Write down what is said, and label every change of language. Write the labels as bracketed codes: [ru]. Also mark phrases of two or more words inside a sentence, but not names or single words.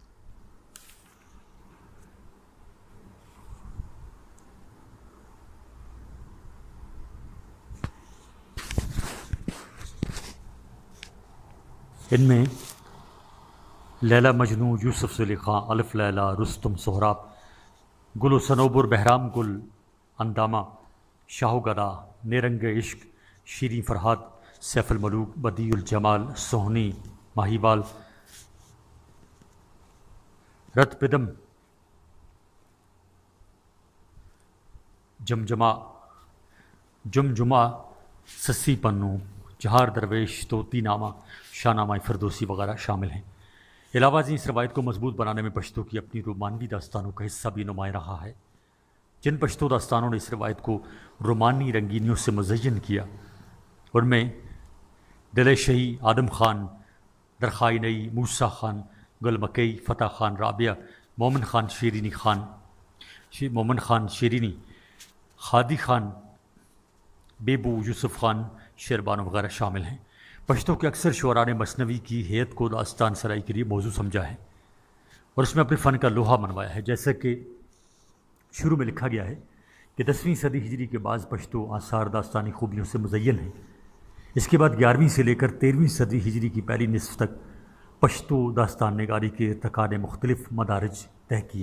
[ur] ان میں لیلا مجنوں، یوسف زلیخا، الف لیلا، رستم، سہراب، گل و صنوبر، بہرام گل، اندامہ، شاہ و گدا، نیرنگ عشق، شیریں فرحات، سیف الملوک، بدیع الجمال، سوہنی، ماہیوال، رت پدم، جمجمہ، سسی پنو، جہار درویش، طوطی نامہ، شاہ نامہ فردوسی وغیرہ شامل ہیں۔ علاوہ ازیں اس روایت کو مضبوط بنانے میں پشتو کی اپنی رومانوی داستانوں کا حصہ بھی نمایاں رہا ہے۔ جن پشتو داستانوں نے اس روایت کو رومانی رنگینیوں سے مزین کیا، ان میں دل شہی، آدم خان، درخائی نئی، موسیٰ خان، گل مکئی، فتح خان رابعہ، مومن خان شیرینی، خادی خان، بیبو، یوسف خان، شیربانو وغیرہ شامل ہیں۔ پشتو کے اکثر شعراء نے مثنوی کی ہیئت کو داستان سرائی کے لیے موضوع سمجھا ہے اور اس میں اپنے فن کا لوہا منوایا ہے۔ جیسا کہ شروع میں لکھا گیا ہے کہ 10ویں صدی ہجری کے بعض پشتو آثار داستانی خوبیوں سے مزین ہیں۔ اس کے بعد 11ویں سے لے کر 13ویں صدی ہجری کی پہلی نصف تک پشتو داستان نگاری کے ارتقاء نے مختلف مدارج طے کیے۔